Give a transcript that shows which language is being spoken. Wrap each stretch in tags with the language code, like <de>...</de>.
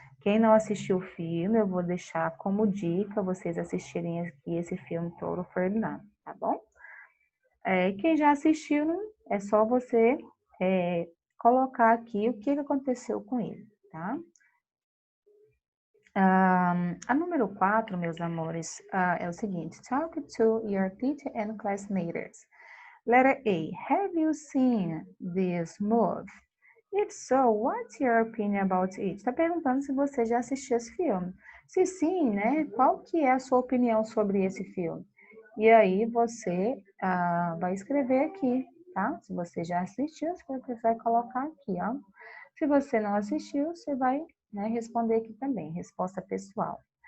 <pt>Quem não assistiu o filme, eu vou deixar como dica vocês assistirem aqui esse filme Touro Ferdinando, tá bom? Quem já assistiu, é só você colocar aqui o que aconteceu com ele, tá? A número 4, meus amores, é o seguinte.</pt> <en>Talk to your teacher and classmates. Letter A. Have you seen this movie? If so, what's your opinion about it?</en> <pt>Está perguntando se você já assistiu esse filme. Se sim, né? Qual que é a sua opinião sobre esse filme? E aí você vai escrever aqui, tá? Se você já assistiu, você vai colocar aqui, ó. Se você não assistiu, você vai, né, responder aqui também, resposta pessoal.</pt>